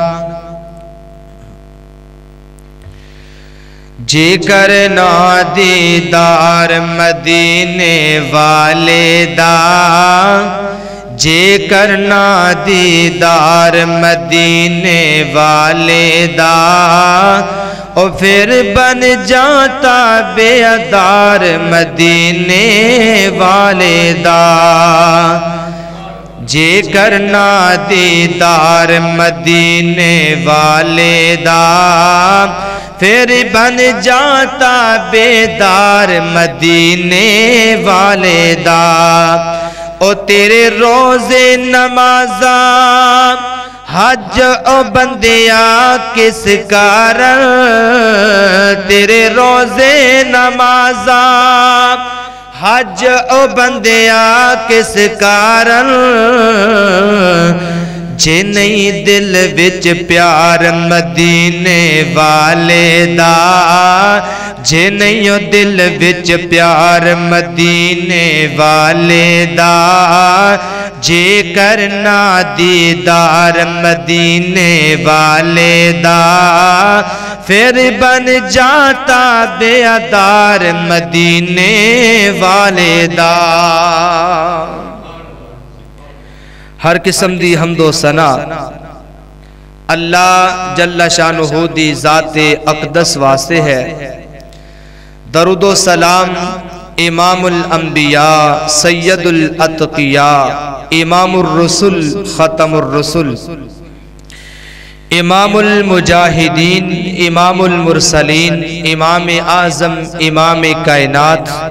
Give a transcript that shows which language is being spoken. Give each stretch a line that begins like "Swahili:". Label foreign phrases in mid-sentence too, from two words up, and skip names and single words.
Punjabi: جے کرنا دیدار مدینے والے دا جے کرنا دیدار مدینے والے دا او پھر بن جاتا بیدار مدینے والے دا جے کرنا دیدار مدینے والے دا پھر بن جاتا بیدار مدینے والے دا او تیرے روزے نمازاں حج او بندیا کس کارن تیرے روزے نمازاں حج او بندیا کس کارن جے نہیں دل وچ پیار مدینے والے دا جے نہیں دل وچ پیار مدینے والے دا جے کرنا دیدار مدینے والے دا پھر بن جاتا بیدار مدینے والے دا ہر قسم دی حمد و ثنا اللہ
Arabic: جل شانہ
Punjabi: دی ذات اقدس واسطے ہے درود و سلام
Arabic: امام الانبیاء سید الاتقیاء امام الرسل ختم الرسل امام المجاہدین امام المرسلین
Punjabi: امام اعظم امام کائنات